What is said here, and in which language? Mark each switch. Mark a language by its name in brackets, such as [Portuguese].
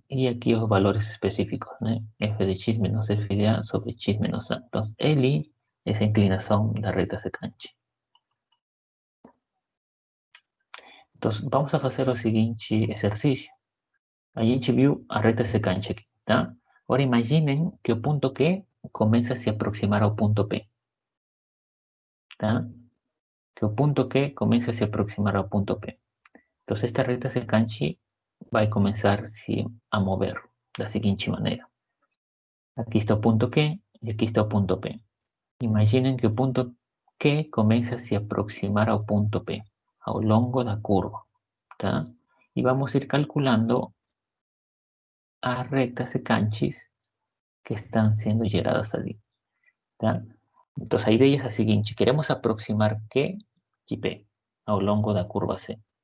[Spanish] Y aquí los valores específicos, ¿no? F de x menos f de A sobre x menos A. Entonces, L es a inclinación da recta secante. Entonces, vamos a hacer el siguiente ejercicio. [Portuguese] A gente viu a recta secante aqui, tá? Agora imaginem que o ponto Q começa a se aproximar ao ponto P, tá? Que o ponto Q começa a se aproximar ao ponto P. Então, esta recta secante vai começar a mover da seguinte maneira. Aqui está o ponto Q e aqui está o ponto P. Imaginem que o ponto Q começa a se aproximar ao ponto P, ao longo da curva, tá? E vamos ir calculando as rectas secantes [Spanish] que están siendo [Portuguese] geradas allí. ¿Tá? Entonces, a ideia é a seguinte: queremos aproximar Q y P ao longo da curva C.